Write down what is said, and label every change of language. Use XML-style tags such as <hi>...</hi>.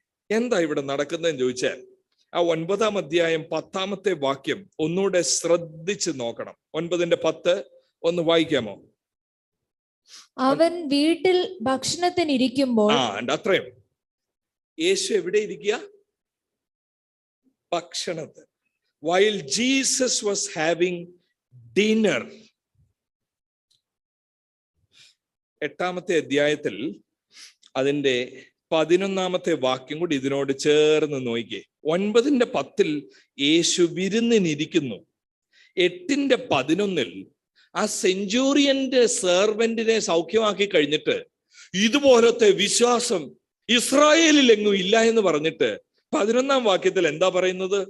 <ml>എന്താ ഇവിടെ നടക്കുന്നതെന്ന് ചോദിച്ചാൽ, ആ 9-ാം അധ്യായം 10-ാമത്തെ വാക്യം ഒന്നുകൂടെ ശ്രദ്ധിച്ച് നോക്കണം. 9:10 ഒന്ന് വായിക്കാമോ? അവൻ വീട്ടിൽ ഭക്ഷണത്തിനിരിക്കുമ്പോൾ. അത്രയും. യേശു എവിടെ ഇരിക്കുക? ഭക്ഷണത്തിന്.</ml> <en>while Jesus was having dinner.</en> <ml>8-ാമത്തെ അധ്യായത്തിൽ അതിന്റെ 11-ാമത്തെ വാക്യം കൂടി ഇതിനോട് ചേർന്ന് നോക്കിക്കേ. 9:10 യേശു വിരുന്നിനിരിക്കുന്നു. 8:11 ആ സെഞ്ചൂറിയന്റെ സെർവന്റിനെ സൗഖ്യമാക്കി കഴിഞ്ഞിട്ട് ഇതുപോലത്തെ വിശ്വാസം ഇസ്രായേലിൽ എങ്ങും ഇല്ല എന്ന് പറഞ്ഞിട്ട് 11-ാം വാക്യത്തിൽ എന്താ പറയുന്നത്?</ml>